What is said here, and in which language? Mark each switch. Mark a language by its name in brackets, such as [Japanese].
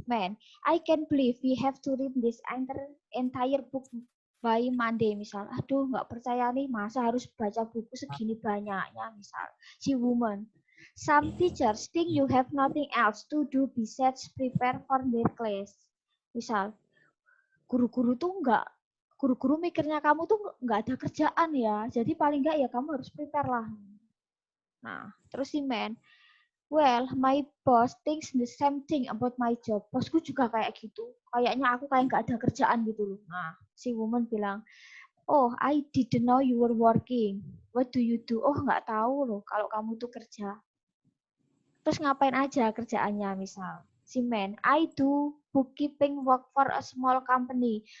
[English] Man, I can't believe we have to read this entire book by Monday. [Indonesian] Misal, aduh nggak percaya nih, masa harus baca buku segini banyaknya. Misal, si [English] woman. Some teachers think you have nothing else to do besides prepare for their class. [Indonesian] Misal, guru-guru mikirnya kamu tuh nggak ada kerjaan ya, jadi paling nggak ya kamu harus prepare lah. Nah, terus si [English] man, well, my boss thinks the same thing about my job. [Indonesian] Bosku juga kayak gitu. Kayaknya aku kayak nggak ada kerjaan gitu loh. Nah, si [English] woman [Indonesian] bilang, [English] oh, I didn't know you were working. What do you do? [Indonesian] Oh, nggak tahu loh kalau kamu tuh kerja. Terus ngapain aja kerjaannya misal? [English] Si man, I do bookkeeping work for a small company.